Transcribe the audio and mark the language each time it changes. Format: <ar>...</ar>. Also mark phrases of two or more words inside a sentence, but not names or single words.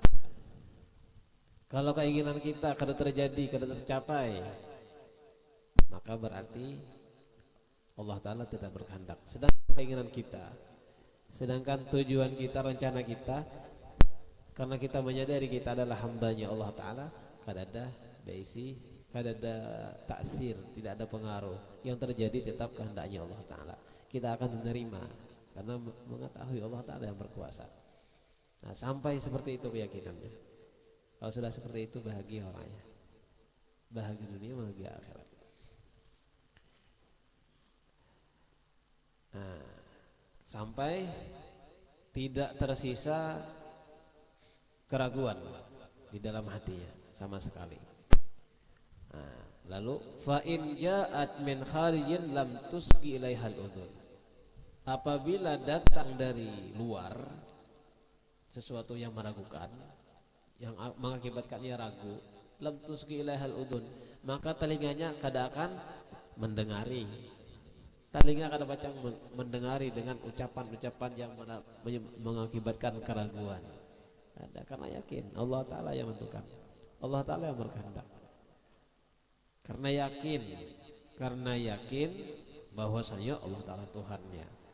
<id>Kalau keinginan kita kada terjadi, kada tercapai, maka berarti Allah Ta'ala tidak berkehendak. Sedangkan keinginan kita, sedangkan tujuan kita, rencana kita, karena kita menyadari kita adalah hambanya Allah Ta'ala,</id> <bjn>kada ada baisi, kada ada taksir,</bjn> <id>tidak ada pengaruh. Yang terjadi tetap kehendaknya Allah Ta'ala. Kita akan menerima karena mengetahui Allah Ta'ala yang berkuasa. Nah, sampai seperti itu keyakinannya. Kalau sudah seperti itu, bahagia orangnya, bahagia dunia, bahagia akhirat. Nah, sampai tidak tersisa keraguan di dalam hatinya sama sekali.</id> <ar>Nah, lalu fa in ja'at min kharijin lam tusgi ilaihal udhun.</ar> <id>Apabila datang dari luar sesuatu yang meragukan, yang mengakibatkannya ragu,</id> <ar>lam tusgi ilaihal udhun,</ar> <id>maka telinganya kada akan mendengari. Telinga</id> <bjn>kada bacang mendengari</bjn> <id>dengan ucapan-ucapan yang mengakibatkan keraguan. Ada, karena yakin Allah Ta'ala yang menentukan, Allah Ta'ala yang berkehendak. Karena yakin bahwasanya Allah Ta'ala Tuhannya.</id>